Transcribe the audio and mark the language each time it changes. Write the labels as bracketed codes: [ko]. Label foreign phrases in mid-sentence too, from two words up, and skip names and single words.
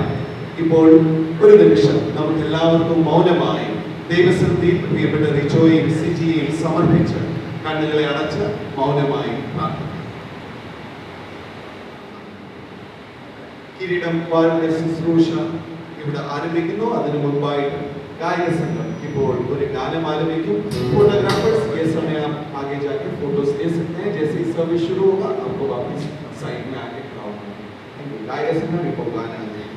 [ml] ഇപ്പോൾ ഒരു നിമിഷം നമുക്ക് എല്ലാവർക്കും മൗനമായി ദൈവസന്നിധിയിൽ പ്രിയപ്പെട്ട റിജോയും സിജിയെയും സമർപ്പിച്ച് കണ്ണുകളെ അടച്ച് മൗനമായി പ്രാർത്ഥിക്കാം. കിരീടം വാഴുന്ന ശുശ്രൂഷ ഇവിടെ ആരംഭിക്കുന്നു. അതിനു മുൻപായിട്ട് ഗായക സംഘ ഇപ്പോൾ ഒരു ഗാനം ആലപിക്കും. [hi] फोटोग्राफर्स ये समय आप आगे जाके फोटोज ले सकते हैं. जैसे ही सर्विस शुरू होगा आपको वापस साइड में आके खड़ा होना है. गायक संघ में को गाना है.